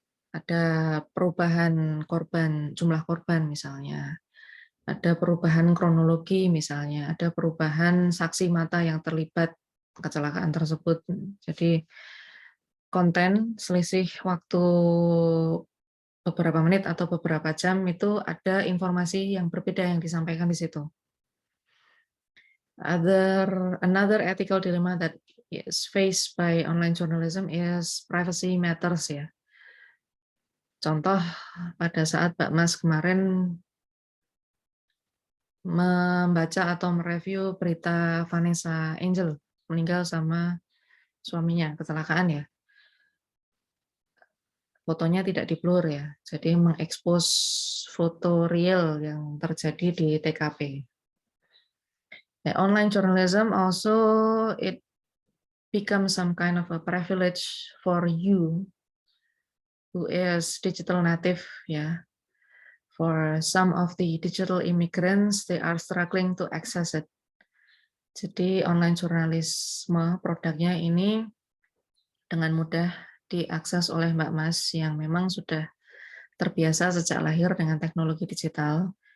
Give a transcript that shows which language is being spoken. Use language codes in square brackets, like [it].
[id] Ada perubahan korban, jumlah korban misalnya, ada perubahan kronologi misalnya, ada perubahan saksi mata yang terlibat kecelakaan tersebut. Jadi konten selisih waktu beberapa menit atau beberapa jam itu ada informasi yang berbeda yang disampaikan di situ. [en] Another ethical dilemma that is faced by online journalism is privacy matters ya. [id] Contoh pada saat Mbak Mas kemarin membaca atau mereview berita Vanessa Angel meninggal sama suaminya kecelakaan ya. Fotonya tidak di-blur ya, jadi mengekspos foto real yang terjadi di TKP. [en] The online journalism also it becomes some kind of a privilege for you who is digital native ya. For some of the digital immigrants, they are struggling to access it. [id] Jadi online jurnalisme produknya ini dengan mudah diakses oleh Mbak Mas yang memang sudah terbiasa sejak lahir dengan teknologi digital.